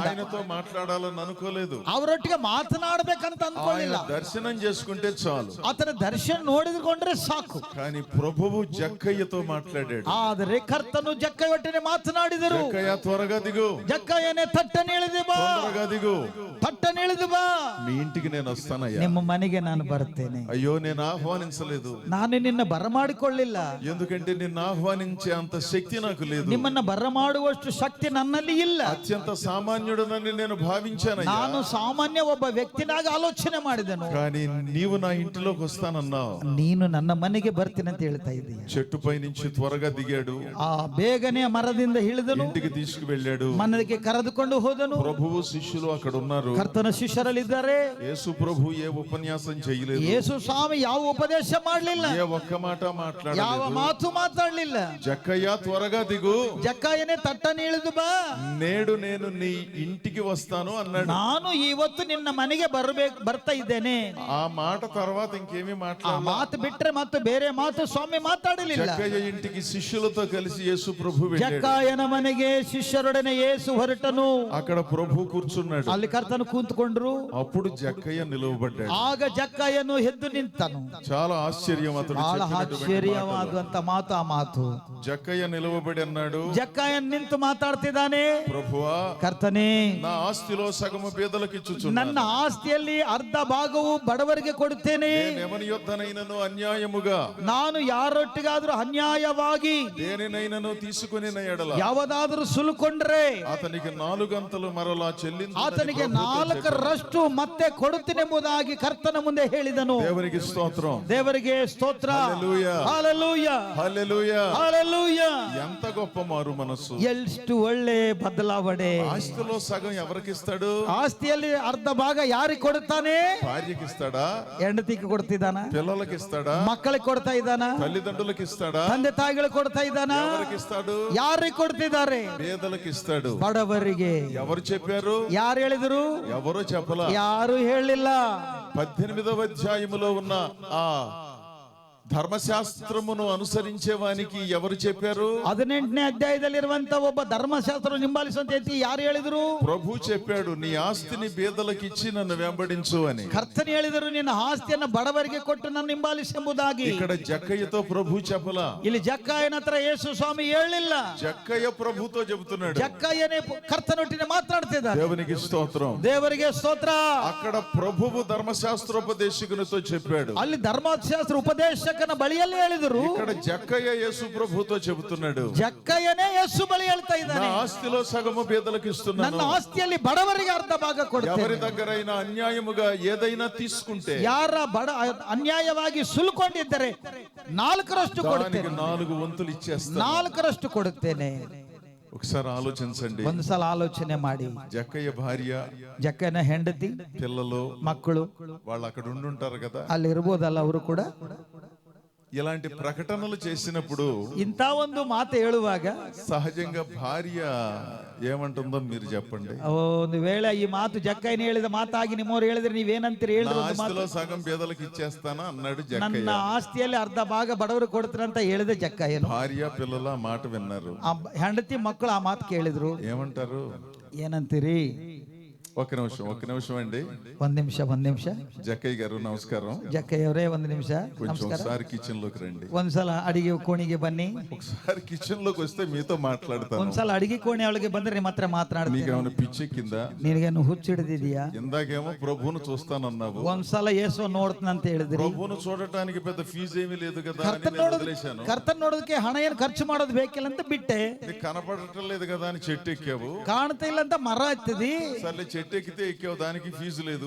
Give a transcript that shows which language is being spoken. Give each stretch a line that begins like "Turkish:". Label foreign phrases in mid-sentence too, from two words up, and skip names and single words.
Telugu: ఆయనతో మాట్లాడాలని అనుకోలేదు.
Kannada: ಅವರೊಟ್ಟಿಗೆ ಮಾತನಾಡ್ಬೇಕಂತ
Telugu: ఆయన
Kannada: ಅಂದ್ಕೊಳ್ಳಿಲ್ಲ.
Telugu: దర్శనం చేసుకుంటే చాలు.
Kannada: ಆತನ ದರ್ಶನ ನೋಡಿಕೊಂಡ್ರೆ ಸಾಕು.
Telugu: కానీ ప్రభువు జక్కయ్యతో మాట్లాడాడు.
Kannada: ಆದರೆ ಕರ್ತನು ಜಕ್ಕಯ್ಯ ಒಟ್ಟಿಗೆ ಮಾತನಾಡಿದರು.
Telugu: జక్కయ్య త్వరగా దిగు,
Kannada: ಜಕ್ಕಯ್ಯನೇ ತಟ್ಟನೆ ಇಳಿದು ಬಾ,
Telugu: తొందరగా దిగు,
Kannada: ತಟ್ಟನೆ ಇಳಿದು ಬಾ,
Telugu: మీ ఇంటికి నేను వస్తానయ్యా.
Kannada: ನಿಮ್ಮ ಮನೆಗೆ ನಾನು ಬರ್ತೇನೆ.
Telugu: అయ్యో నేను ఆహ్వానించలేదు,
Kannada: ನಾನು ನಿನ್ನ ಬರಮಾಡಿಕೊಳ್ಳಿಲ್ಲ,
Telugu: ఎందుకంటే నిన్ను ఆహ్వానించే అంత శక్తి నాకు లేదు.
Kannada: ನಿಮ್ಮನ್ನ ಬರಮಾಡುವಷ್ಟು ಶಕ್ತಿ ನನ್ನಲ್ಲಿ ಇಲ್ಲ.
Telugu: అత్యంత సామాన్యుడనని నేను భావించానయ్యా.
Kannada: ನಾನು ಸಾಮಾನ್ಯ ಒಬ್ಬ ವ್ಯಕ್ತಿನಾಗಿ ಆಲೋಚನೆ ಮಾಡಿದೆನು.
Telugu: కానీ నీవు నా ఇంటిలోకి వస్తానన్నావు.
Kannada: ನೀನು ನನ್ನ ಮನೆಗೆ ಬರ್ತೀನಿ ಅಂತ ಹೇಳ್ತಾ ಇದ್ದೀಯ.
Telugu: చెట్టుపై నుంచి త్వరగా దిగాడు,
Kannada: ಆ ಬೇಗನೆ ಮರದಿಂದ ಇಳಿದನು,
Telugu: ఇంటికి తీసుకువెళ్ళాడు.
Kannada: ಮನೆಗೆ ಕರೆದುಕೊಂಡು ಹೋದನು.
Telugu: ప్రభువు శిష్యులు అక్కడ ఉన్నారు.
Kannada: ಕರ್ತನ ಶಿಷ್ಯರಲ್ಲಿದ್ದಾರೆ.
Telugu: యేసు ప్రభు ఏ ఉపన్యాసం చేయలేదు,
Kannada: ಯೇಸು ಸ್ವಾಮಿ ಯಾವ ಉಪದೇಶ ಮಾಡಲಿಲ್ಲ,
Telugu: ఏ ఒక్క మాట
Kannada: ಯಾವ
Telugu: మాట్లాడలేదు.
Kannada: ಮಾತು ಮಾತಾಡಲಿಲ್ಲ.
Telugu: జక్కయ్య త్వరగా దిగు,
Kannada: ಜಕ್ಕಯ್ಯನೇ ತಟ್ಟನೆ ಇಳಿದು ಬಾ,
Telugu: నేడు నేను నీ ఇంటికి వస్తాను అన్నాడు.
Kannada: ನಾನು ಇವತ್ತು ನಿನ್ನ ಮನೆಗೆ ಬರ್ತಾ ಇದ್ದೇನೆ.
Telugu: ఆ మాట తర్వాత ఇంకేమీ
Kannada: ಆ
Telugu: మాట్లాడలేదు.
Kannada: ಮಾತು ಬಿಟ್ರೆ ಮತ್ತು ಬೇರೆ ಮಾತು ಸ್ವಾಮಿ ಮಾತಾಡಲಿಲ್ಲ.
Telugu: జక్కయ్య ఇంటికి శిష్యులతో కలిసి యేసు ప్రభు వెళ్ళాడు.
Kannada: ಜಕ್ಕಯ್ಯನ ಮನೆಗೆ ಶಿಷ್ಯರೊಡನೆ ಯೇಸು ಹೊರಟನು.
Telugu: అక్కడ ప్రభు కూర్చున్నాడు.
Kannada: ಅಲ್ಲಿ ಕರ್ತನು ಕೂತ್ಕೊಂಡ್ರು.
Telugu: అప్పుడు జక్కయ్య నిలవబడ్డాడు.
Kannada: ಆಗ ಜಕ್ಕಯ್ಯನು ಎದ್ದು ನಿಂತನು.
Telugu: చాలా ఆశ్చర్యం అతడు
Kannada: ಬಹಳ
Telugu: చెప్పినటువంటి మాటలు.
Kannada: ಆಶ್ಚರ್ಯವಾದಂತ ಮಾತು ಆ ಮಾತು.
Telugu: జక్కయ్య నిలవబడి అన్నాడు,
Kannada: ಜಕ್ಕಯ್ಯ ನಿಂತು ಮಾತಾಡ್ತಿದ್ದಾನೆ,
Telugu: ప్రభువా
Kannada: ಕರ್ತನೇ
Telugu: నా ఆస్తిలో సగము పేదలకు ఇచ్చుచున్నాను.
Kannada: ನನ್ನ ఆస్తిಯಲ್ಲಿ ಅರ್ಧ ಭಾಗವು బడవರಿಗೆ ಕೊಡುತ್ತೇನೆ.
Telugu: నేను ఎవని యొద్దనైనను అన్యాయముగా,
Kannada: ನಾನು ಯಾರೊಟ್ಟಿಗಾದ್ರೂ ಅನ್ಯಾಯವಾಗಿ
Telugu: దేనినైనను తీసుకుని ఎడల
Kannada: ಯಾವುದಾದ್ರೂ ಸುಲುಕೊಂಡ್ರೆ
Telugu: అతనికి 4 గంటలు మరలా చెల్లించు,
Kannada: ಆತನಿಗೆ 4ರಷ್ಟು ಮತ್ತೆ ಕೊಡುತ್ತೇನೆಂಬುದಾಗಿ ಕರ್ತನ ಮುಂದೆ ಹೇಳಿದನು.
Telugu: దేవునికి స్తోత్రం,
Kannada: ದೇವರಿಗೆ ಸ್ತೋತ್ರ.
Telugu: హల్లెలూయా,
Kannada: ಹಲ್ಲೆಲೂಯಾ,
Telugu: హల్లెలూయా.
Kannada: ಹಲ್ಲೆಲೂಯಾ.
Telugu: ఎంత గొప్ప మారు మనసు.
Kannada: ಎಷ್ಟು ಒಳ್ಳೆ ಬದಲಾವಣೆ.
Telugu: ఆస్తిలో సగం ఎవరికి ఇస్తాడు?
Kannada: ಆಸ್ತಿಯಲ್ಲಿ ಅರ್ಧ ಭಾಗ ಯಾರಿಗೆ ಕೊಡುತ್ತಾನೆ?
Telugu: భార్యకి ఇస్తాడా?
Kannada: ಹೆಂಡತಿಗೆ ಕೊಡ್ತಿದ್ದಾನ?
Telugu: పిల్లలకి ఇస్తాడా?
Kannada: ಮಕ್ಕಳಿಗೆ ಕೊಡ್ತಾ ಇದ್ದಾನ?
Telugu: తల్లిదండ్రులకి ఇస్తాడా?
Kannada: ತಂದೆ ತಾಯಿಗಳಿಗೆ ಕೊಡ್ತಾ ಇದ್ದಾನ?
Telugu: ఎవరికి ఇస్తాడు?
Kannada: ಯಾರಿಗೆ ಕೊಡ್ತಿದ್ದಾರೆ?
Telugu: పేదలకు ఇస్తాడు.
Kannada: ಬಡವರಿಗೆ.
Telugu: ఎవరు చెప్పారు?
Kannada: ಯಾರು ಹೇಳಿದ್ರು?
Telugu: ఎవరో చెప్పలా.
Kannada: ಯಾರು ಹೇಳಿಲ್ಲ.
Telugu: 18వ అధ్యాయములో ఉన్న ఆ ధర్మశాస్త్రమును అనుసరించే వానికి ఎవరు చెప్పారు?
Kannada: 18ನೇ ಅಧ್ಯಾಯದಲ್ಲಿರುವಂತ ಒಬ್ಬ ಧರ್ಮಶಾಸ್ತ್ರ ನಿಂಬಾಲಿಸುವಂತ ಯಾರು ಹೇಳಿದ್ರು?
Telugu: ప్రభు చెప్పాడు, నీ ఆస్తిని బీదలకు ఇచ్చి నన్ను వెంబడించు అని.
Kannada: ಕರ್ತನು ಹೇಳಿದರು, ನಿನ್ನ ಆಸ್ತಿಯನ್ನು ಬಡವರಿಗೆ ಕೊಟ್ಟು ನನ್ನ ಹಿಂಬಾಲಿಸೆಂಬುದಾಗಿ.
Telugu: ఇక్కడ జక్కయ్యతో ప్రభు చెప్పలా.
Kannada: ಇಲ್ಲಿ ಜಕ್ಕಯ್ಯನ ಹತ್ರ ಯೇಸು ಸ್ವಾಮಿ ಹೇಳಿಲ್ಲ.
Telugu: జక్కయ్య ప్రభుతో చెబుతున్నాడు.
Kannada: ಜಕ್ಕಯ್ಯನೇ ಕರ್ತನೊಟ್ಟಿಗೆ ಮಾತನಾಡ್ತಿದ್ದಾನೆ.
Telugu: దేవునికి స్తోత్రం.
Kannada: ದೇವರಿಗೆ ಸ್ತೋತ್ರ.
Telugu: అక్కడ ప్రభువు ధర్మశాస్త్రోపదేశకునితో చెప్పాడు.
Kannada: ಅಲ್ಲಿ ಧರ್ಮಶಾಸ್ತ್ರ ಉಪದೇಶಕನ ಬಳಿಯಲ್ಲಿ ಹೇಳಿದರು.
Telugu: ఇక్కడ జక్కయ్య యేసు ప్రభుతో చెబుతున్నాడు.
Kannada: ಜಕ್ಕಯ್ಯನೇ ಯೇಸು ಬಳಿ ಹೇಳ್ತಾ
Telugu: నా
Kannada: ಇದ್ದಾನೆ,
Telugu: ఆస్తిలో సగము బీదలకు ఇస్తున్నాను.
Kannada: ನನ್ನ ಆಸ್ತಿಯಲ್ಲಿ ಬಡವರಿಗೆ ಅರ್ಧ ಭಾಗ ಕೊಡ್ತೇನೆ.
Telugu: ఎవరి దగ్గరైనా అన్యాయముగా ఏదైనా తీసుకుంటే
Kannada: ಯಾರ ಅನ್ಯಾಯವಾಗಿ ಸುಲ್ಕೊಂಡಿದ್ದರೆ 4ರಷ್ಟು ಕೊಡುತ್ತೇನೆ.
Telugu: 4 వంతులు ఇచ్చేస్తాను.
Kannada: 4ರಷ್ಟು ಕೊಡುತ್ತೇನೆ.
Telugu: ఒకసారి ఆలోచించండి.
Kannada: ಒಂದ್ಸಲ ಆಲೋಚನೆ ಮಾಡಿ.
Telugu: జక్కయ్య భార్య,
Kannada: ಜಕ್ಕಯ್ಯನ ಹೆಂಡತಿ,
Telugu: పిల్లలు,
Kannada: ಮಕ್ಕಳು
Telugu: వాళ్ళు అక్కడ ఉండుంటారు కదా.
Kannada: ಅಲ್ಲಿ ಇರ್ಬೋದಲ್ಲ ಅವರು ಕೂಡ.
Telugu: ఇలాంటి ప్రకటనలు చేసినప్పుడు
Kannada: ಇಂಥ ಒಂದು ಮಾತು ಹೇಳುವಾಗ
Telugu: సహజంగా భార్య ఏమంటుందో మీరు చెప్పండి.
Kannada: ಒಂದು ವೇಳೆ ಈ ಮಾತು ಜಕ್ಕಯ್ಯನ ಹೇಳಿದ ಮಾತಾಗಿ ನಿಮ್ಮವ್ರು ಹೇಳಿದ್ರೆ ನೀವೇನಂತೀರಿ
Telugu: నా
Kannada: ಹೇಳಿದ್ರು?
Telugu: ఆస్తిలో సగం బీదలకు ఇచ్చేస్తానా అన్నాడు
Kannada: ನನ್ನ
Telugu: జక్కయ్య.
Kannada: ಆಸ್ತಿಯಲ್ಲಿ ಅರ್ಧ ಭಾಗ ಬಡವರು ಕೊಡ್ತಾರೆ ಅಂತ ಹೇಳಿದ ಜಕ್ಕಯ್ಯನು.
Telugu: భార్య పిల్లల ఆ మాట విన్నారు.
Kannada: ಆ ಹೆಂಡತಿ ಮಕ್ಕಳು ಆ ಮಾತು ಕೇಳಿದ್ರು.
Telugu: ఏమంటారు?
Kannada: ಏನಂತೀರಿ?
Telugu: ఒక్క నిమిషం అండి.
Kannada: ಒಂದ್ ನಿಮಿಷ.
Telugu: జక్కయ్య గారు నమస్కారం.
Kannada: ಜಕ್ಕಯ್ಯವರೇ ಒಂದು ನಿಮಿಷ
Telugu: కొంచెం
Kannada: ನಮಸ್ಕಾರ.
Telugu: ఒకసారి కిచెన్ లోకి రండి.
Kannada: ಒಂದ್ಸಲ ಅಡಿಗೆ ಕೋಣೆಗೆ ಬನ್ನಿ.
Telugu: ఒకసారి కిచెన్ లోకి వస్తే మీతో మాట్లాడతాను.
Kannada: ಒಂದ್ಸಲ ಅಡಿಗೆ ಕೋಣೆ ಒಳಗೆ ಬಂದ್ರೆ ನಿಮ್ಮ ಹತ್ರ ಮಾತನಾಡ್ತೀನಿ.
Telugu: నీకేమైనా పిచ్చెక్కిందా?
Kannada: ನಿನಗೇನು ಹುಚ್ಚಿಡಿದಿದೆಯಾ?
Telugu: ఇందాకేమో ప్రభువును చూస్తానన్నావు.
Kannada: ಒಂದ್ಸಲ ಯೇಸು ನೋಡ್ತಾನಂತ ಹೇಳಿದ್ರಿ.
Telugu: ప్రభువును చూడటానికి పెద్ద ఫీజు ఏమీ లేదు కదా అని
Kannada: ಕರ್ತನ್
Telugu: నేను వదిలేశాను.
Kannada: ಕರ್ತನ್ ನೋಡೋದಕ್ಕೆ ಹಣ ಏನು ಖರ್ಚು ಮಾಡೋದು ಬೇಕಿಲ್ಲ ಅಂತ ಬಿಟ್ಟೆ.
Telugu: నీకు కనపడటం లేదు కదా అని చెట్టు ఎక్కావు.
Kannada: ಕಾಣ್ತಾ ಇಲ್ಲ ಅಂತ ಮರ ಹತ್ತಿದಿ.
Telugu: సర్లే చెట్టు ఎక్కితే ఎక్కావు, దానికి ఫీజు లేదు.